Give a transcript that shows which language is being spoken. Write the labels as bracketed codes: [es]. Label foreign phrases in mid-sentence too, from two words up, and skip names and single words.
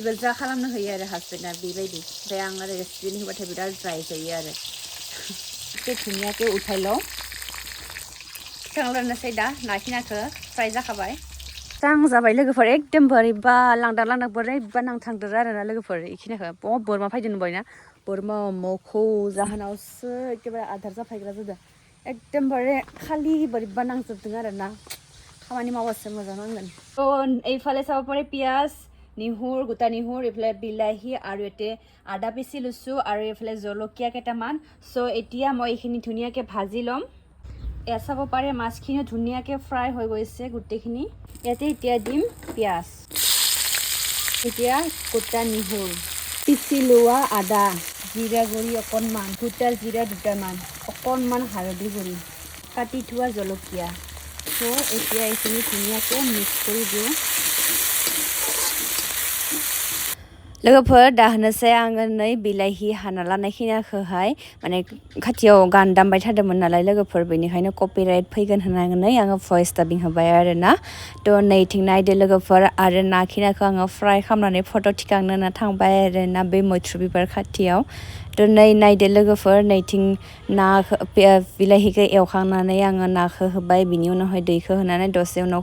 [brx] गोजा खालामनो होयो आरो हाजबेन्डआ बेबायदि ओमफ्राय आं आरो रेस्टुरेन्ट होबाथाय बिराद ड्राय जायो आरो एसे धुनियाकै उठाइल' थिखांलायनोसै दा नाखिनाखौ फ्राय जाखाबाय स्रां जाबाय लोगोफोर एकदम बोरैबा लांदां बोरैबा नांथांदों आरोना लोगोफोर बेखिनिखौ बोरमा फैदों नुबायना बोरमा मोखौ जाहोनावसो एखेबारे आदार जाफायग्रा जादों एकदमबारे खालि बोरैबा नांजोबदों आरोना खामानि मावबासो मोजां नांगोन थ' [as] এইফালে চাব পাৰে পিঁয়াজ নিহুৰ গোটা নিহুৰ এইফালে বিলাহী আৰু এতে আদা পিচি লৈছোঁ আৰু এইফালে জলকীয়া কেইটামান চ' এতিয়া মই এইখিনি ধুনীয়াকৈ ভাজি ল'ম এয়া চাব পাৰে মাছখিনিও ধুনীয়াকৈ ফ্ৰাই হৈ গৈছে গোটেইখিনি ইয়াতে এতিয়া দিম পিঁয়াজ এতিয়া গোটা নিহুৰ পিচি লোৱা আদা জিৰা গুড়ি অকণমান গোটা জিৰা দুটামান অকণমান হালধি গুড়ি কাটি থোৱা জলকীয়া চ' এতিয়া এইখিনি ধুনীয়াকৈ মিক্স কৰি দিওঁ [brx] लोगोफोर दाहोनोसै आङो नै बिलाहि हाना लानायखिनिखौहाय माने खाथियाव गान दामबाय थादोंमोन नालाय लोगोफोर बेनिखायनो कपिराइट फैगोन होननानै आङो [en] voice dubbing [brx] होबाय आरोना थ' नैथिं नायदो लोगोफोर आरो नाखिनाखौ आङो फ्राय खालामनानै फट' थिखांनो होना थांबाय आरोना बे मैथ्रु बिबार खाथियाव थ' नायदो लोगोफोर नैथिं नाखौ बिलाहिखौ एवखांनानै आङो नाखौ होबाय बिनि उनावहाय दैखौ होनानै दसे उनाव